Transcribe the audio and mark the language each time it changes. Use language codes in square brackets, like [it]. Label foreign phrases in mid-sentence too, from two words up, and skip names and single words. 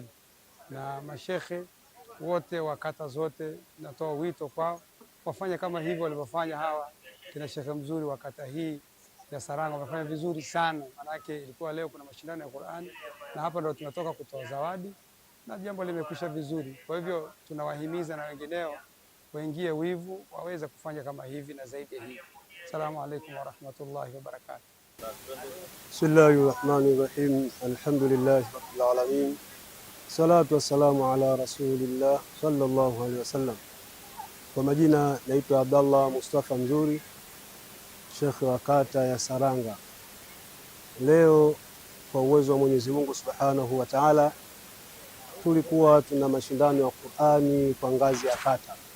[sw] Na mashekhe wote wa kata zote natoa wito kwao wafanye kama hivyo walivyofanya hawa kina shekhe mzuri wa kata hii ya Saranga. Wamefanya vizuri sana, manake ilikuwa leo kuna mashindano ya Qur'ani na hapa ndio tunatoka kutoa zawadi na jambo limekwisha vizuri. Kwa hivyo tunawahimiza na wengineo waingie wivu waweze kufanya kama hivi na zaidi ya hivi. [ar] السلام عليكم ورحمة الله وبركاته. بسم الله الرحمن الرحيم الحمد لله رب العالمين. الصلاة والسلام على رسول الله صلى الله عليه وسلم. [sw] Kwa majina naitwa Abdallah Mustafa Mzuri, Sheikh wa kata ya Saranga. Leo kwa uwezo wa Mwenyezi Mungu [ar] سبحانه وتعالى [sw] tulikuwa tuna mashindano ya Qur'ani kwa ngazi ya kata.